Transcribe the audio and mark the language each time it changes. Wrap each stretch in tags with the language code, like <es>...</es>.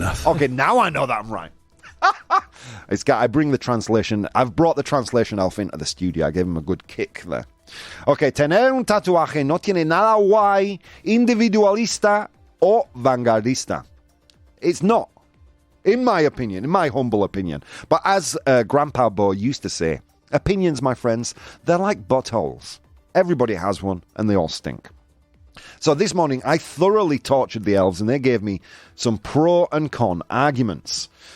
<en>Okay, now I know that I'm right. I bring the translation. I've brought the translation elf into the studio. I gave him a good kick there.</en> <es>Okay, tener un tatuaje no tiene nada guay, individualista o vanguardista.</es> <en>It's not. In my opinion, in my humble opinion. But as Grandpa Bo used to say, opinions, my friends, they're like buttholes. Everybody has one, and they all stink. So this morning, I thoroughly tortured the elves, and they gave me some pro and con arguments.</en>